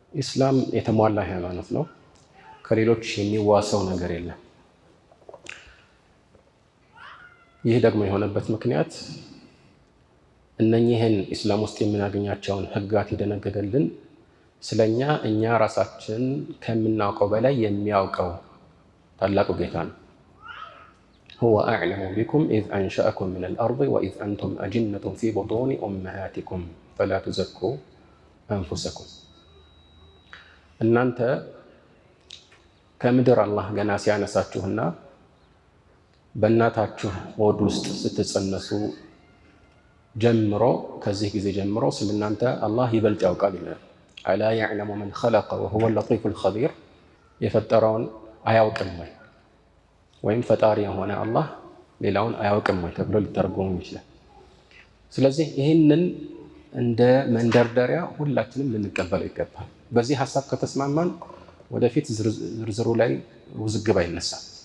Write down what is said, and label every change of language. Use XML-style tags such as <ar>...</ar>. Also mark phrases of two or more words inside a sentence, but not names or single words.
<am>ኢስላም የተሟላ ሃይማኖት ነው። ከሌሎች የሚዋሰው ነገር የለም። ይህ ደግሞ የሆነበት ምክንያት እነኚህን ኢስላም ውስጥ የምናገኛቸውን ህግጋት የደነገገልን ስለኛ እኛ ራሳችን ከምናውቀው በላይ የሚያውቀው ታላቁ ጌታ ነው።</am> <ar>هو أعلم بكم إذ أنشأكم من الأرض وإذ أنتم أجنة في بطون أمهاتكم فلا تزكوا أنفسكم</ar> <am>እናንተ ከምድር አላህ ገና ሲያነሳችሁና በእናታችሁ ሆድ ውስጥ ስትጸነሱ ጀምሮ ከዚህ ጊዜ ጀምሮ ስለናንተ አላህ ይበልጥ ያውቃል ይላል። አላ</am> <ar>يعلم من خلق وهو اللطيف الخبير</ar> <am>የፈጠረውን አያውቅም ወይ ወይም ፈጣሪ የሆነ አላህ ሌላውን አያውቅም ወይ ተብሎ ሊተረጎም ይችላል። ስለዚህ ይህንን እንደ መንደርደሪያ ሁላችንም ልንቀበለው ይገባል። በዚህ ሐሳብ ከተስማማን ወደፊት ዝርዝሩ ላይ ውዝግብ አይነሳም</am>